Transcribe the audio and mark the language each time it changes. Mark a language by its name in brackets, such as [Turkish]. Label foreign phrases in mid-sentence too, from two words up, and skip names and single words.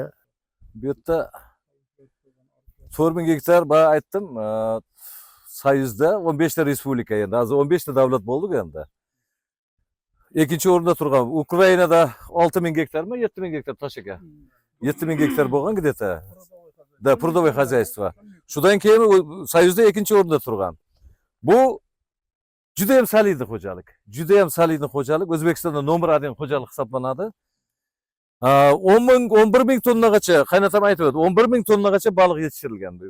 [Uzbek] Bu yerda 4000 gektar ben aytdim. Soyuzda 15 ta respublika endi. Hozir 15 ta davlat bo'ldi endi. Ikkinchi o'rinda turgan Ukrainada 6000 gektarmi, 7000 gektar toshaka. 7000 gektar bo'lgan [Russian] где-то. Da, Трудовое хозяйство. [Uzbek] Shundan keyin Soyuzda ikkinchi o'rinda turgan. Bu juda ham solidniy xo'jalik. Juda ham solidniy xo'jalik. O'zbekistonda nomer 1 xo'jalik hisoblanadi. 11 ming tonnagacha, qaynatam aytibdi, 11 ming tonnagacha baliq yetishtirilgan bu.